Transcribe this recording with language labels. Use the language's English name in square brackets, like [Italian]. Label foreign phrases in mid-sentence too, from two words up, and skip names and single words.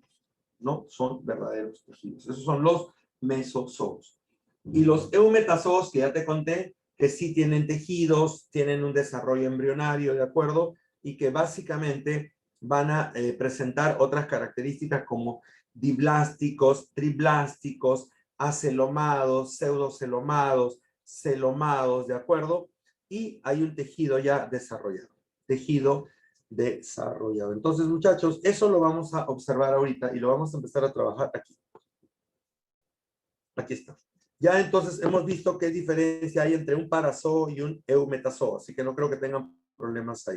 [Spanish] No son verdaderos tejidos. Esos son los mesozoos. Y los eumetazoos, que ya te conté, que sí tienen tejidos, tienen un desarrollo embrionario, ¿de acuerdo? Y que básicamente van a presentar otras características como diblásticos, triblásticos, acelomados, pseudocelomados, celomados, ¿de acuerdo? Y hay un tejido ya desarrollado. Tejido desarrollado. Entonces, muchachos, eso lo vamos a observar ahorita y lo vamos a empezar a trabajar aquí. Aquí está. Ya entonces hemos visto qué diferencia hay entre un parazoo y un eumetazoo, así que no creo que tengan problemas ahí.